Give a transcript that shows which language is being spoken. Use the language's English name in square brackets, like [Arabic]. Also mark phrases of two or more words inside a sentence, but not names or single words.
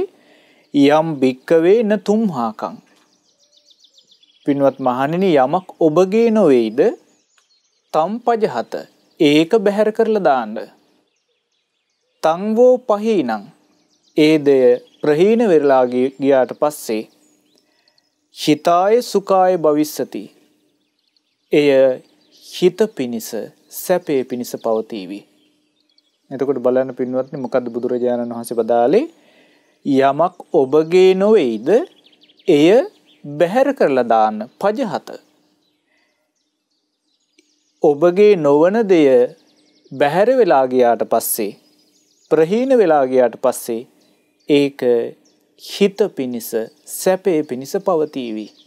[Pali] යම් භික්කවේ නතුම්හාකං, [Sinhala] පින්වත් මහණෙනි, යමක් ඔබගේ නොවේයිද [Pali] තං පජහත, [Sinhala] ඒක බැහැර කරලා දාන්න. [Pali] තං වෝ පහීනං, [Sinhala] ඒ දෙය ප්‍රහීන වෙරලා ගියාට පස්සේ [Pali] හිතාය සුඛාය භවිස්සති, [Sinhala] එය හිත පිනිස සැපේ පිනිස පවතීවි. එතකොට බලන්න පින්වත්නි, මොකද්ද බුදුරජාණන් වහන්සේ වදාළේ? යමක් ඔබගේ නොවේයිද එය බැහැර කරලා දාන්න. පජහත, ඔබගේ නොවන දෙය බැහැර වෙලා ගියාට පස්සේ, ප්‍රහීන වෙලා ගියාට පස්සේ ඒක හිත පිනිස සැපේ පිනිස පවතීවි.